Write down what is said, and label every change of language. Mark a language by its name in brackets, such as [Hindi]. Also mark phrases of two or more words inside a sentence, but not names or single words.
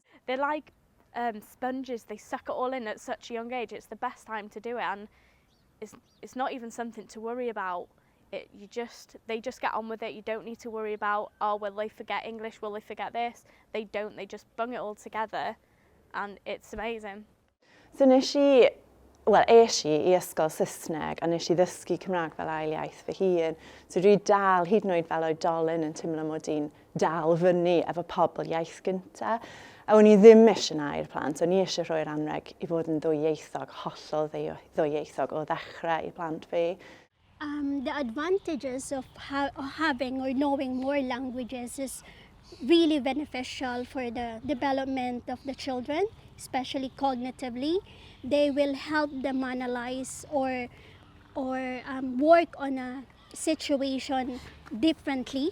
[English] They're like sponges, they suck it all in at such a young age. It's the best time to do it, and it's not even something to worry about. They just get on with it. You don't need to worry about, oh, will they forget English, will they forget this? They don't, they just bung it all together, and it's amazing. [Welsh] So nes I, wel, es I ysgol Saesneg, a nes I ddysgu Cymraeg fel ail iaith fy hun. So dwi dal, hyd yn oed fel oedolyn, yn teimlo mod i'n dal fyny efo pobl iaith gynta. A o'n I ddim eisiau na i'r plant, o'n I eisiau rhoi'r anreg I fod yn ddwyieithog, hollol ddwyieithog o ddechrau I plant fi. [English] The advantages of having or knowing more languages is really beneficial for the development of the children, especially cognitively. They will help them analyze or work on a situation differently.